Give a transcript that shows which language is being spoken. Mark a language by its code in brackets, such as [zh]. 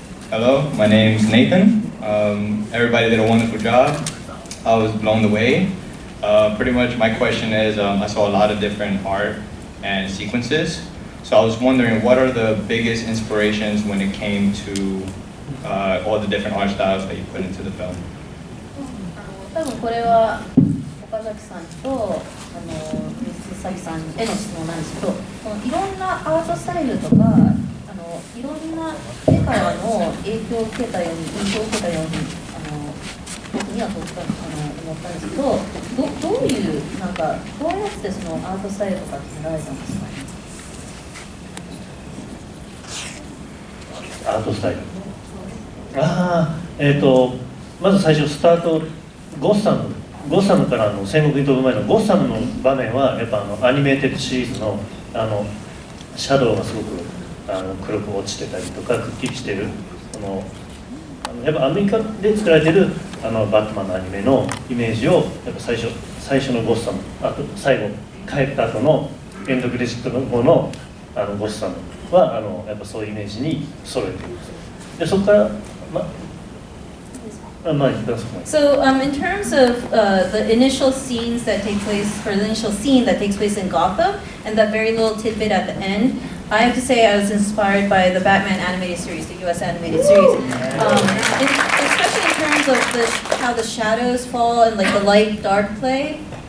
[en] Hello, my name's Nathan. Everybody did a wonderful job. I was blown away. Pretty much my question is, I saw a lot of different art and sequences. So I was wondering, what are the biggest inspirations when it came to all the different art styles that you put into the film? [ja] 多分これは岡崎さんと水崎さんへの質問なんですけど、いろんなアートスタイルとかいろんな世からの影響を受けたように僕には思ったんですけど、どういうなんかどうやってそのアートスタイルとか決められたんですか？アートスタイル。まず最初スタートゴッサムから戦国に飛ぶ前のゴッサムの場面はやっぱアニメーテッドシリーズのシャドウがすごく黒く落ちてたりとかくっきりしてるやっぱアメリカで作られてるバットマンのアニメのイメージをやっぱ最初のゴッサム、あと最後帰った後のエンドクレジットの方のゴッサムはやっぱそういうイメージに揃えています。でそこから [en] So in terms of the initial scenes that take place, or the initial scene that takes place in Gotham, and that very little tidbit at the end, I have to say I was inspired by the Batman animated series, the US animated series. Especially in terms of how the shadows fall and like the light-dark play.